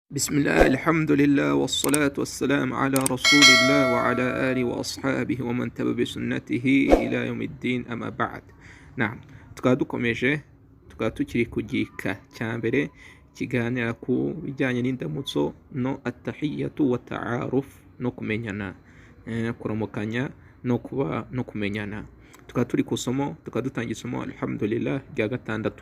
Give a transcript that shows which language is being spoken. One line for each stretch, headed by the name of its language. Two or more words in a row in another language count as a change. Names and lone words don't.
Arabic: بسم الله الحمد لله والصلاة والسلام على رسول الله وعلى آله وأصحابه ومن تبع بسنته إلى يوم الدين أما بعد. نعم,
Kinyarwanda: tukaba dukomeje tukaba tukiri ku gika cya mbere kiganira ku bijyanye n'indamutso no
Arabic: التحية والتعارف
Kinyarwanda: no kumenyana, kuramukanya no kumenyana. Tukaba turi ku somo, tukaba dutangiye isomo alhamdulillah rya gatandatu.